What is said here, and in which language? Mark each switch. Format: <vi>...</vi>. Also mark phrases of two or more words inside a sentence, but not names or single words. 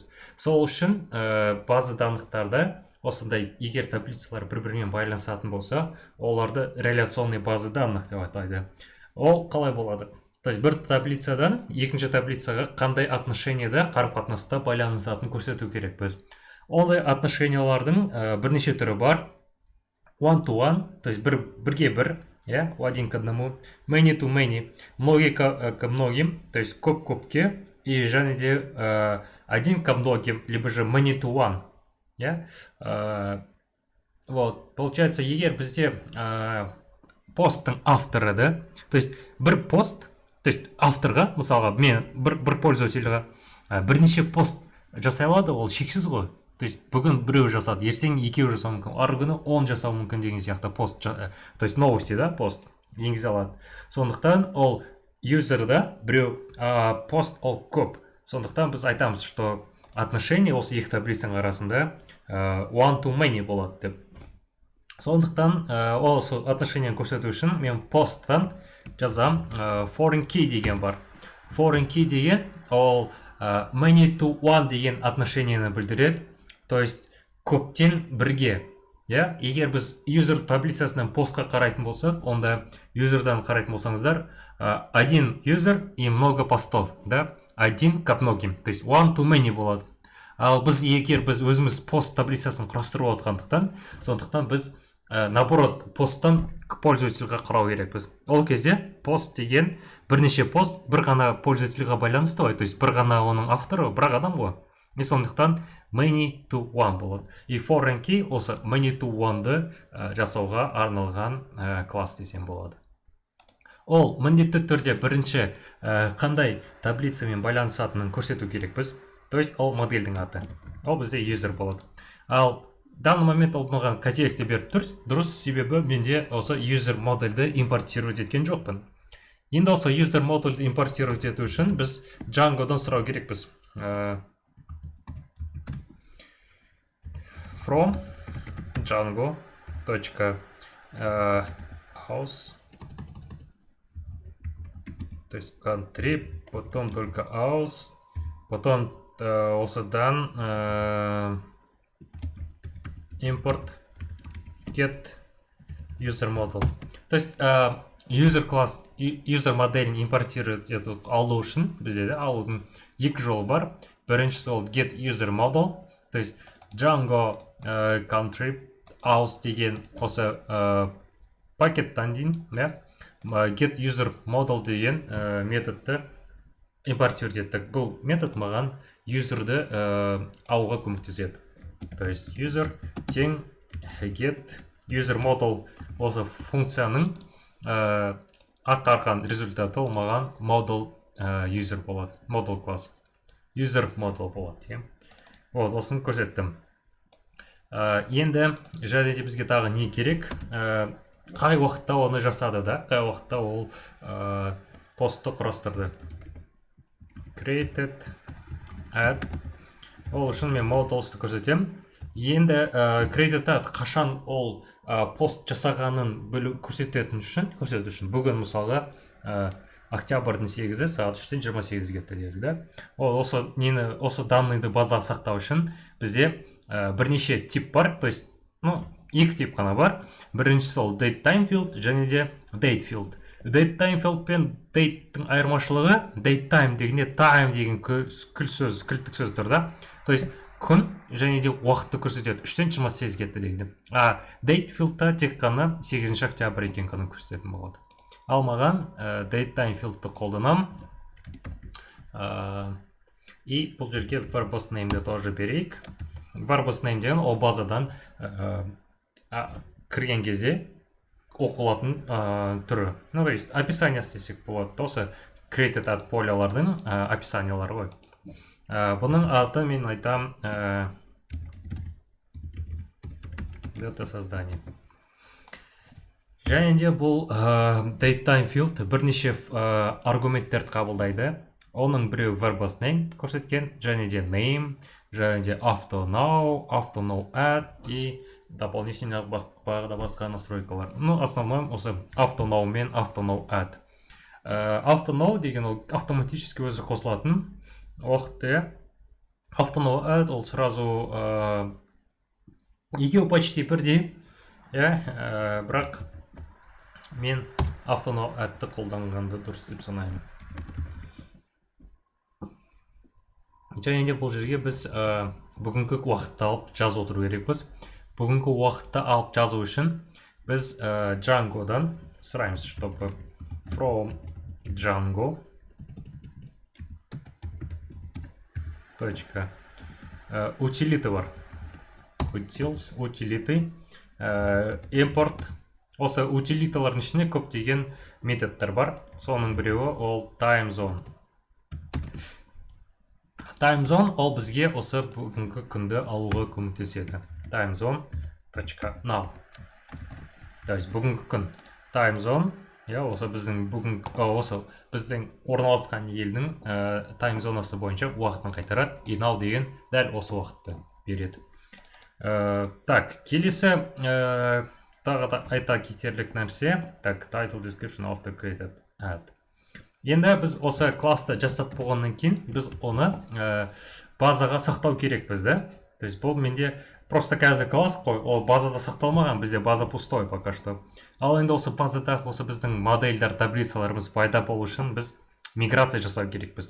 <kk>Сол үшін база данықтарда осындай егер таблицалар бір-бірімен байланысатын болса, оларды</kk> <ru>реляционный база данных</ru> <kk>деп атайды. Ол қалай болады?</kk> <ru>То есть</ru> <kk>бір таблицадан екінші таблицаға қандай отношениеда қарым-қатынаста байланысатын көрсету керекпіз. Ондай отношениялардың бірнеше түрі бар.</kk> <en>One to one,</en> <ru>то есть</ru> <kk>бірге бір,</kk> <ru>один к одному.</ru> <en>Many to many,</en> <ru>многие к многим, то есть</ru> <kk>көп-көпке.</kk> <ru>И</ru> <kk>және де</kk> <ru>один ко многим, либо же</ru> <en>many to one.</en> <ru>Вот, получается,</ru> <kk>егер бізде посттың авторы, да,</kk> <ru>то есть</ru> <kk>бір пост,</kk> <ru>то есть</ru> <kk>авторға, мысалға, мен бір пользовательға бірнеше пост жасай алады, ол шексіз ғой.</kk> <ru>То есть</ru> <kk>бүгін біреу жасады, ертең екеу жасау мүмкін, арғы күні 10 жасау мүмкін деген сияқты пост,</kk> <ru>то есть новости,</ru> <kk>да, пост енгізе алады. Сондықтан ол юзерда біреу пост ол көп. Сондықтан біз айтамыз,</kk> <ru>что отношение</ru> <kk>осы екі таблицаның арасында</kk> <en>one to many</en> <kk>болады деп. Сондықтан осы отношениені көрсету үшін мен посттан жазам</kk> <en>foreign key</en> <kk>деген бар.</kk> <en>Foreign key</en> <kk>деген ол</kk> <en>many to one</en> <kk>деген отношениені білдіреді.</kk> <ru>То есть</ru> <kk>көптен бірге. Егер біз user таблицасынан постқа қарайтын болсақ, онда юзердан қарайтын болсаңыздар, один юзер и много постов, один ко многим, то есть</kk> <en>one to many</en> <kk>болады. Ал егер біз өзіміз пост таблицасын құрастырып отқандықтан, сондықтан біз наоборот посттан к пользовательға қарау керекпіз. Ол кезде пост деген бірнеше пост бір ғана пользовательға байланысты ғой,</kk> <ru>то есть</ru> <kk>бір ғана оның авторы бір адам ғой. И сондықтан</kk> <en>many to one</en> <kk>болады. И</kk> <en>foreign key</en> <kk>осы</kk> <en>many to one-ды</en> <kk>жасауға арналған класс десем болады. Ол міндетті түрде бірінші қандай таблицамен байланысатынын көрсету керекпіз. То есть ол модельдің аты. Ол бізде user болады. Ал</kk> <ru>данный момент</ru> <kk>ол маған қателікті беріп тұр. Дұрыс, себебі менде осы user модельді импортировать еткен жоқпын. Енді осы user модульді импортировать ету үшін біз Django-дан сұрау керекпіз.</kk> <en>From Django .house,</en> <ru>то есть country, потом только house, потом осыдан</ru> <en>import get user model.</en> <ru>То есть</ru> <kk>user класс, user моделін импортировать ету алу үшін бізде алудың екі жолы бар. Біріншісі ол</kk> <en>get user model,</en> <ru>то есть</ru> <en>Django country house</en> <kk>деген осы пакеттан дейін,</kk> <en>get user model</en> <kk>деген методты импортировать еттік. Бұл метод маған userді алуға көмектеседі.</kk> <ru>То есть</ru> <kk>user тең</kk> <en>get user model</en> <kk>осы функцияның атқарған результаты ол маған</kk> <en>model user</en> <kk>болады. Model класс.</kk> <en>User model</en> <kk>болады. Вот, осыны көрсеттім. Енді және де бізге тағы не керек? Қай уақытта оны жасады да? Қай уақытта ол постты құрастырды?</kk> <en>Created, add.</en> <kk>Ол үшін мен models'ты көрсетем. Енді</kk> <en>created add</en> <kk>қашан ол пост жасағанын көрсету үшін бүгін мысалға октябрьдің 8-і сағат 3-тен 28-ге дедік да. Ол осы данныйды базаға сақтау үшін бізде бірнеше тип бар,</kk> <ru>то есть</ru> <kk>екі тип қана бар. Біріншісі ол</kk> <en>date time field</en> <kk>және де</kk> <en>date field. Date time field</en> <kk>пен date'тің айырмашылығы,</kk> <en>date time</en> <kk>дегенде time деген кілттік сөз тұр да.</kk> <ru>То есть</ru> <kk>күн және де уақытты көрсетеді, 3-тен 28-ге дегенде.</kk> <en>Date field'та</en> <kk>тек қана 8 октябрь екен күнін көрсететін болады. Ал маған</kk> <en>date time field'ты</en> <kk>қолданам. И бұл жерге</kk> <en>verbose name'ді</en> <kk>тоже берейік.</kk> <en>Verbose name</en> <kk>деген ол базадан кірген кезде оқылатын түрі.</kk> <ru>То есть</ru> <kk>описание істесек болады. Осы</kk> <en>created add</en> <kk>полялардың описаниялары ғой. Бұның аты мен айтам</kk> <ru>дата создание.</ru> <kk>Және де бұл</kk> <en>datetime field</en> <kk>бірнеше аргументтерді қабылдайды. Оның біреу</kk> <en>verbose name</en> <kk>көрсеткен, және де name, және де</kk> <en>auto now add</en> <ru>и дополнительно</ru> <kk>басқа настройкалар. Основной осы</kk> <en>auto now</en> <kk>мен</kk> <en>auto now add. Auto now</en> <kk>деген ол автоматически өзі қосылатын уақытты.</kk> <en>Auto now add</en> <kk>ол сразу екеуі почти бірдей, бірақ мен</kk> <en>auto now add'ті</en> <kk>қолданғанды дұрыс деп санаймын. Және де бұл жерге біз бүгінгі уақытты алып жазу отыру керекпіз. Бүгінгі уақытты алып жазу үшін біз Django-дан сұраймыз, чтобы</kk> <en>from Django</en> <kk>утилиты бар.</kk> <ru>Утилиты import.</ru> <kk>Осы утилиталардың ішіне көптеген методтар бар. Соның біреуі ол</kk> <en>time zone. Time zone</en> <kk>ол бізге осы бүгінгі күнді алуға көмектеседі.</kk> <en>Time zone.now.</en> <ru>То есть</ru> <kk>бүгінгі күн</kk> <en>time zone,</en> <kk>осы біздің орналасқан елдің time зонасы бойынша уақытын қайтарады. И now деген дәл осы уақытты береді. Так, келесі тағы да айта кетерлік нәрсе. Так,</kk> <en>title description of the created add.</en> <kk>Енді біз осы класты жасап болғаннан кейін біз оны базаға сақтау керекпіз, да?</kk> <ru>То есть</ru> <kk>бұл менде просто қазір класс қой, ол базада сақталмаған, бізде база</kk> <ru>пустой пока что.</ru> <kk>Ал енді осы базадағы осы біздің модельдер, таблицаларымыз пайда болу үшін біз миграция жасау керекпіз.</kk>